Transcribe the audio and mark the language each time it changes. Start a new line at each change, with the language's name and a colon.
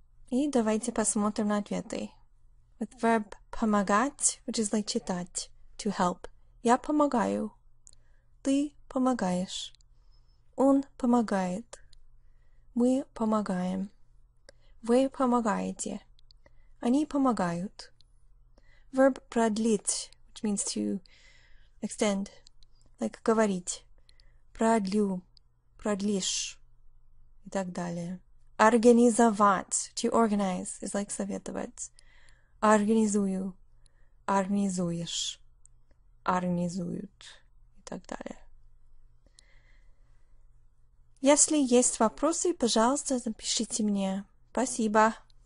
Russian: И давайте посмотрим на ответы.
English: With verb помогать, which is like читать, to help.
Russian: Я помогаю. Ты помогаешь. Он помогает. Мы помогаем. Вы помогаете. Они помогают.
English: Verb
Russian: продлить,
English: which means to extend, like говорить.
Russian: Продлю, продлишь, и так далее.
English: Организовать, to organize, is like советовать.
Russian: Организую, организуешь, организуют, и так далее. Если есть вопросы, пожалуйста, напишите мне. Спасибо.